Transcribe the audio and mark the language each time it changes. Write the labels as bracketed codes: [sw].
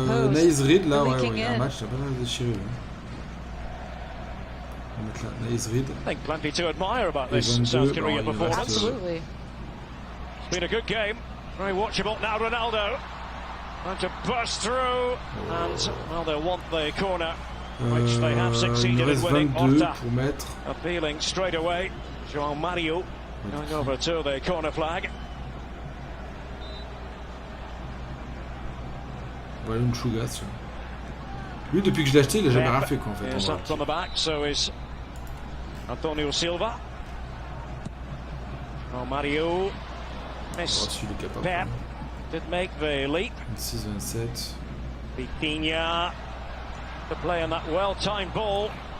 [fr] Nice Reed, là, ouais, il y a un match, ça n'a pas déchiré. On va mettre la nice read. [en] I think plenty to admire about this South Korea performance. Absolutely. It's been a good game. Very watchable. Now Ronaldo. Trying to burst through. And, well, they'll want the corner, which they have succeeded in winning. Orta appealing straight away. João Mario going over to the corner flag. [fr] Voilà une chougasse. Lui, depuis que je l'ai acheté, il n'a jamais rien fait, quoi, en fait. [en] Up from the back, so is Antonio Silva. Oh, Mario. Missed. Pep did make the leap. 26-27. Vitinha to play on that well-timed ball.